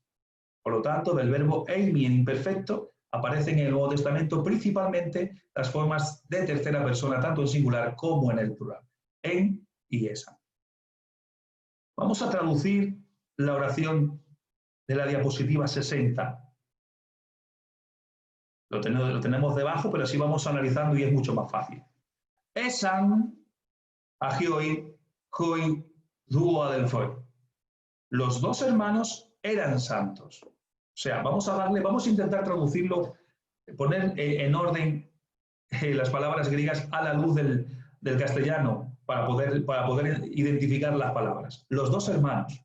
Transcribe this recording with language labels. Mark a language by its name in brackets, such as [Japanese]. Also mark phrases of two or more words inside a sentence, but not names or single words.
[Spanish] Por lo tanto, del verbo eimi en imperfecto aparecen en el Nuevo Testamento principalmente las formas de tercera persona, tanto en singular como en el plural. [Greek] ἦν y ἦσαν. [Spanish] Vamos a traducir la oración de la diapositiva 60. Lo tenemos debajo, pero así vamos analizando y es mucho más fácil. [Greek] ἦσαν, ἅγιοι, οἱ, δύο ἀδελφοί. [Spanish] Los dos hermanos eran santos. O sea, vamos a intentar traducirlo, poner en orden las palabras griegas a la luz del castellano para poder identificar las palabras. Los dos hermanos.